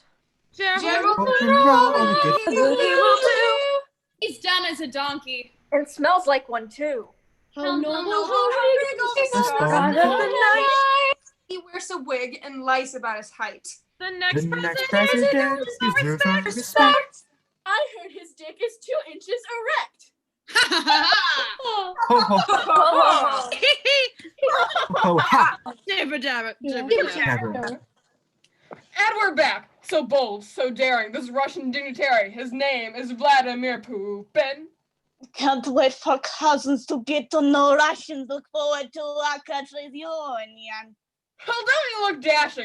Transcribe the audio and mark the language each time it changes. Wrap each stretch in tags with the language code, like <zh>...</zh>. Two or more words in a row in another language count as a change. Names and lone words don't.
<en>Gerald He's dumb as a donkey. And smells like one too. How noble, how night. He wears a wig and lies about his height. The next president deserves our respect. I heard his dick is 2 inches erect. Ho, ho, ho, ha. Jibber jabber, Never. And we're back. So bold, so daring. This Russian dignitary. His name is Vladimir Putin. Can't wait for cousins to get to know Russians. Look forward to our country's union. Well, don't you look dashing?</en>